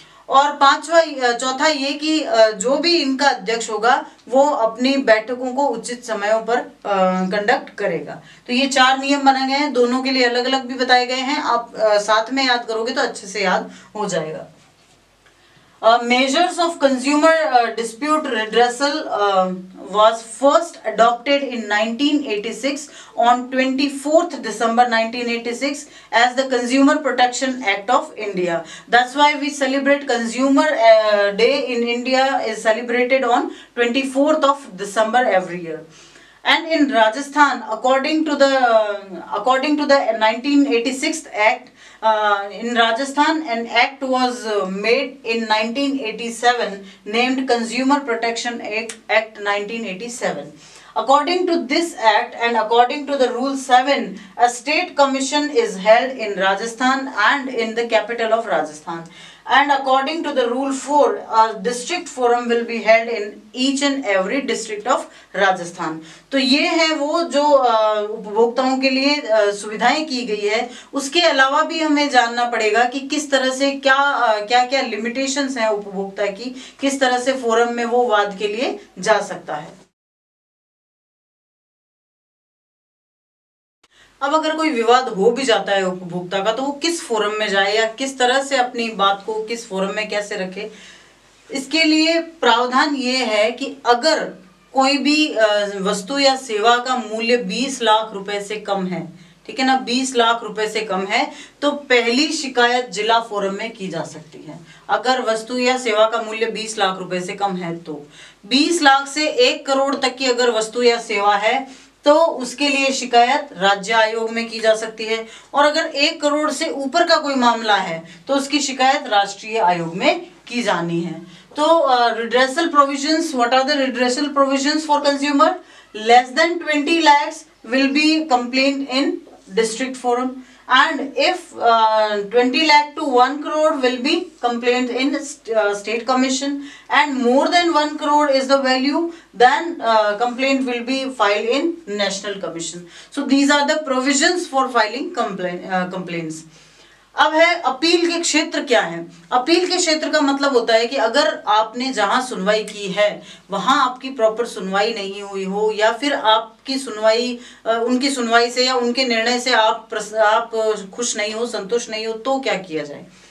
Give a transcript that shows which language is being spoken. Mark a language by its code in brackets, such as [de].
[hi] और चौथा ये कि जो भी इनका अध्यक्ष होगा वो अपनी बैठकों को उचित समयों पर कंडक्ट करेगा। तो ये 4 नियम बनाए गए हैं, दोनों के लिए अलग अलग भी बताए गए हैं। आप साथ में याद करोगे तो अच्छे से याद हो जाएगा। [en] Measures of consumer dispute redressal was first adopted in 1986 on 24th December 1986 as the Consumer Protection Act of India. That's why we celebrate Consumer Day in India is celebrated on 24th of December every year. And in Rajasthan, according to the 1986 Act, in Rajasthan an act was made in 1987 named Consumer Protection Act 1987. According to this act and according to the Rule 7, a state commission is held in Rajasthan and in the capital of Rajasthan. And according to the Rule 4, a district forum will be held in each and every district of Rajasthan. [hi] तो ये है वो जो उपभोक्ताओं के लिए सुविधाएं की गई है। उसके अलावा भी हमें जानना पड़ेगा कि किस तरह से क्या लिमिटेशंस हैं उपभोक्ता की, किस तरह से फोरम में वो वाद के लिए जा सकता है। अब अगर कोई विवाद हो भी जाता है उपभोक्ता का तो वो किस फोरम में जाए या किस तरह से अपनी बात को किस फोरम में कैसे रखे, इसके लिए प्रावधान ये है कि अगर कोई भी वस्तु या सेवा का मूल्य 20 लाख रुपए से कम है, ठीक है ना, 20 लाख रुपए से कम है, तो पहली शिकायत जिला फोरम में की जा सकती है। अगर वस्तु या सेवा का मूल्य 20 लाख रुपए से कम है तो 20 लाख से 1 करोड़ तक की अगर वस्तु या सेवा है तो उसके लिए शिकायत राज्य आयोग में की जा सकती है। और अगर 1 करोड़ से ऊपर का कोई मामला है तो उसकी शिकायत राष्ट्रीय आयोग में की जानी है। [en] तो redressal provisions, what are the redressal provisions for consumer? Less than 20 lakhs will be complained in district forum, and if 20 lakh to 1 crore will be complained in state commission, and more than 1 crore is the value, then complaint will be filed in national commission. So these are the provisions for filing complaints. [hi] अब है appeal के क्षेत्र क्या है। Appeal के क्षेत्र का मतलब होता है कि अगर आपने जहां सुनवाई की है वहां आपकी प्रॉपर सुनवाई नहीं हुई हो, या फिर आपकी सुनवाई उनकी सुनवाई से या उनके निर्णय से आप खुश नहीं हो, संतुष्ट नहीं हो, तो क्या किया जाए।